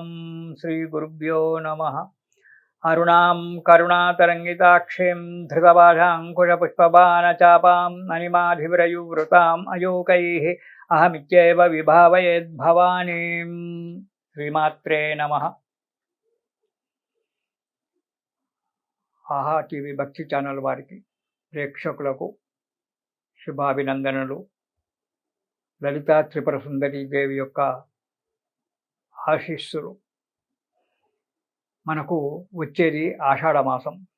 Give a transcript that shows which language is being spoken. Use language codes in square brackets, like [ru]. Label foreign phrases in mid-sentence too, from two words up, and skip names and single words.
[sa] श्रीगुरुभ्यो नमः। अरुणां करुणातरङ्गिताक्षीं धृतपाशाङ्कुशपुष्पबाणचापां अनिमाधिविरयुवृताम् अयोकैः अहमित्येव विभावयेद्भवानीं। श्रीमात्रे नमः। [te] ఆహా టీవీ భక్తి ఛానల్ వారికి ప్రేక్షకులకు శుభాభినందనలు. లలితా త్రిపుర సుందరీ దేవి యొక్క ఆశీస్సులు. మనకు వచ్చేది ఆషాఢమాసం.